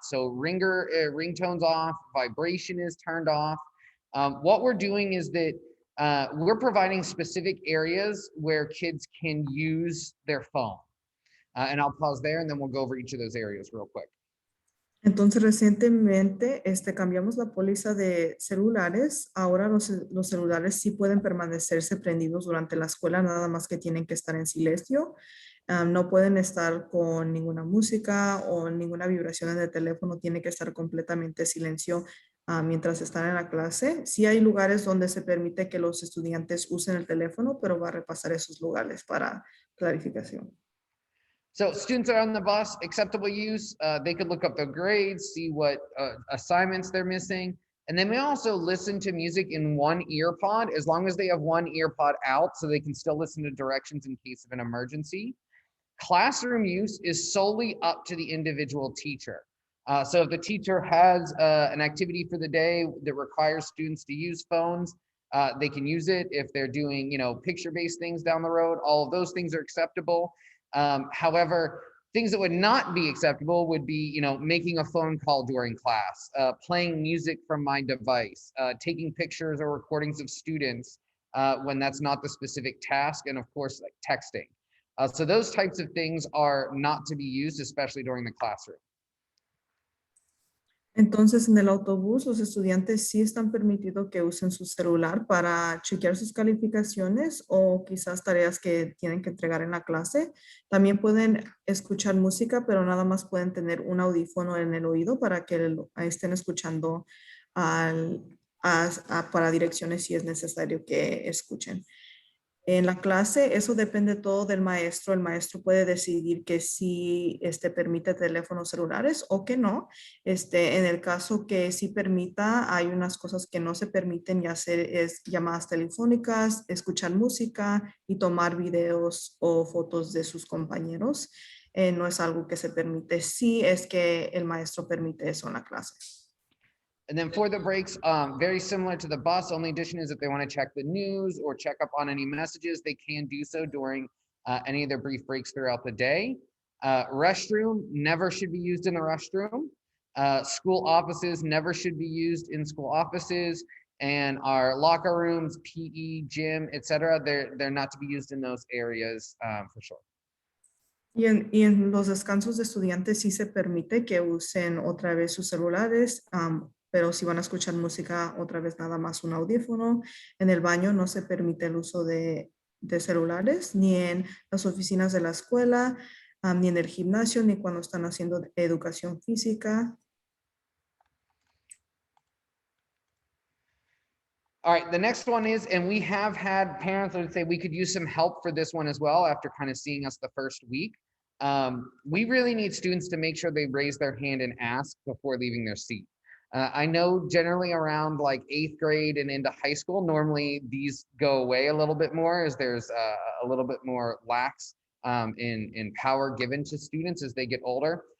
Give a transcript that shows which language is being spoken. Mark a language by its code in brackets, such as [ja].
[en] So ringtone's off, vibration is turned off. What we're doing is that we're providing specific areas where kids can use their phone. And I'll pause there and then we'll go over each of those areas real quick. [es] Entonces, recientemente cambiamos la póliza de celulares. Ahora los celulares sí pueden permanecerse prendidos durante la escuela, nada más que tienen que estar en silencio. No pueden estar con ninguna música o ninguna vibración en el teléfono. Tiene que estar completamente silencio mientras están en la clase. Sí hay lugares donde se permite que los estudiantes usen el teléfono, pero va a repasar esos lugares para clarificación. [en] So students that are on the bus, acceptable use, they could look up their grades, see what assignments they're missing, and they may also listen to music in one ear pod as long as they have one ear pod out so they can still listen to directions in case of an emergency. Classroom use is solely up to the individual teacher. So if the teacher has an activity for the day that requires students to use phones, they can use it. If they're doing, picture-based things down the road, all of those things are acceptable. However, things that would not be acceptable would be, making a phone call during class, playing music from my device, taking pictures or recordings of students when that's not the specific task, and of course, like texting. So those types of things are not to be used, especially during the classroom. [es] Entonces, en el autobús, los estudiantes sí están permitidos que usen su celular para chequear sus calificaciones o quizás tareas que tienen que entregar en la clase. También pueden escuchar música, pero nada más pueden tener un audífono en el oído para que estén escuchando para direcciones si es necesario que escuchen. En la clase, eso depende todo del maestro. El maestro puede decidir que sí permite teléfonos celulares o que no. En el caso que sí permita, hay unas cosas que no se permiten y hacer es llamadas telefónicas, escuchar música y tomar videos o fotos de sus compañeros. No es algo que se permite. Sí es que el maestro permite eso en la clase. [en] And then for the breaks, very similar to the bus, only addition is if they want to check the news or check up on any messages, they can do so during any of their brief breaks throughout the day. Restroom never should be used in the restroom. School offices never should be used in school offices. And our locker rooms, PE, gym, etc., they're not to be used in those areas for sure. [es] Y en los descansos de estudiantes sí se permite que usen otra vez sus celulares, pero si van a escuchar música, otra vez nada más un audífono. En el baño no se permite el uso de celulares, ni en las oficinas de la escuela, ni en el gimnasio, ni cuando están haciendo educación física. [en] All right, the next one is, and we have had parents that would say we could use some help for this one as well after kind of seeing us the first week. We really need students to make sure they raise their hand and ask before leaving their seat. I know generally around like 8th grade and into high school, normally these go away a little bit more as there's a little bit more lax in power given to students as they get older.